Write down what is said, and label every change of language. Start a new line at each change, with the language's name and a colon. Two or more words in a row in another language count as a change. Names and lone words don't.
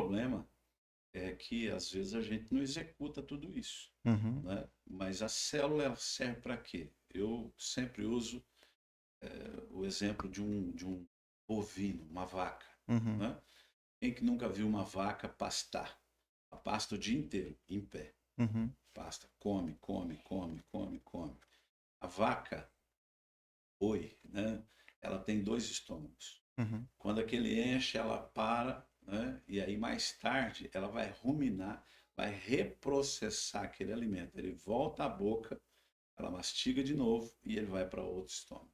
Portuguese: problema é que às vezes a gente não executa tudo isso, Uhum. né? Mas a célula ela serve para quê? Eu sempre uso o exemplo de um bovino, uma vaca, Uhum. né? Quem que nunca viu uma vaca pastar? Ela pasta o dia inteiro, em pé. Uhum. Pasta, come, come, come, come, come. A vaca, boi, né? Ela tem dois estômagos. Uhum. Quando aquele enche, ela para, né? E aí mais tarde ela vai ruminar, vai reprocessar aquele alimento. Ele volta à boca, ela mastiga de novo e ele vai para outro estômago.